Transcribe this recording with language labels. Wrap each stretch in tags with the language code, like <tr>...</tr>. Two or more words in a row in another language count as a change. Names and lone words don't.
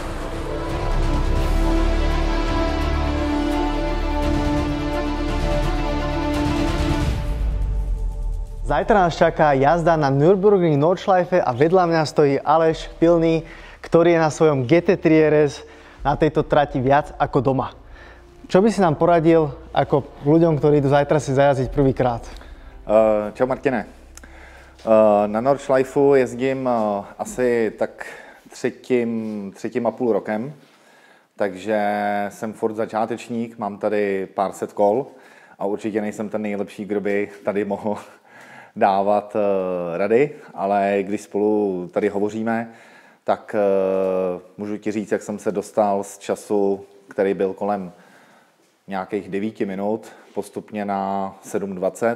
<sk>Zajtra nás čaká jazda na Nürburgring Nordschleife a vedľa mňa stojí Aleš Pilný, ktorý je na svojom GT3 RS na tejto trati viac ako doma. Čo by si nám poradil ako ľuďom, ktorí idú zajtra si zajazdiť prvýkrát?</sk> <cs>Čau Martine. Na Nordschleifu jezdím asi tak třetím a půl rokem, takže jsem furt začátečník, mám tady pár set kol a určitě nejsem ten nejlepší, kdo by tady mohl dávat rady, ale když spolu tady hovoříme, tak můžu ti říct, jak jsem se dostal z času, který byl kolem nějakých 9 minut, postupně na 7:20.</cs>